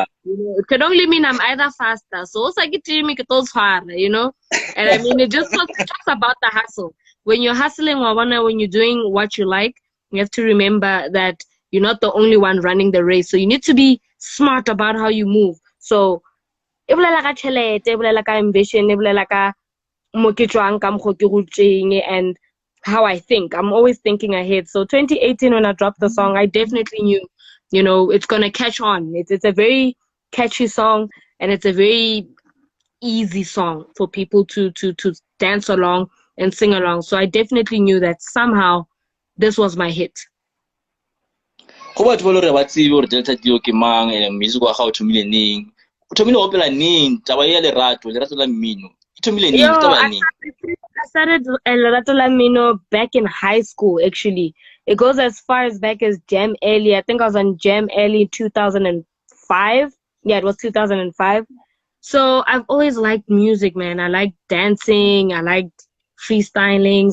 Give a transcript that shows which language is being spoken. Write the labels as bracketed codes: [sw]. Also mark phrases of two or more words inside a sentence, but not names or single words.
[en] It could only mean I'm either faster. So also get to make it those hard, And I mean, it just talks about the hustle. When you're hustling or when you're doing what you like, you have to remember that you're not the only one running the race. So you need to be smart about how you move. So, [nso] e bolela ka tšhelete, e bolela ka ambition, e bolela ka mo ke tswang, ka mokgwa ke gotšeng, [en] and how I think. I'm always thinking ahead. So 2018, when I dropped the song, I definitely knew, it's gonna catch on. It's a very catchy song, and it's a very easy song for people to dance along and sing along. So I definitely knew that somehow this was my hit. [nso] Go batho ba le re ba tsebe gore Delta Dio ke mang [en] and music [nso] wa gago thomile neng. O thomile go opela neng taba ya lerato la mmino. E thomile neng taba ya neng? [en] I started Lerato La Mino back in high school, actually. It goes as far as back as Jam Early. I think I was on Jam Early 2005. Yeah, it was 2005. So I've always liked music, man. I like dancing. I like freestyling.